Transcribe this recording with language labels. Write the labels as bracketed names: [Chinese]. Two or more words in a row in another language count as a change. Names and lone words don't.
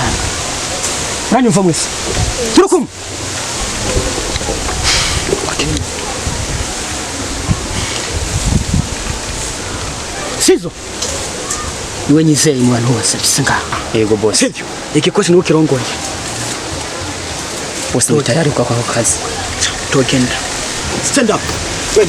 [Rundi] Nani mva mwese? Turukum. Sizo. Niwe nyizeye mu bantu bose bisinga. Yego boss. Sivyo? Ikikosi niwe kirongoye. [Swahili] Boss ni tayari kwa kazi. [Rundi] Tugenda. [English] Stand up. [Rundi] Twende.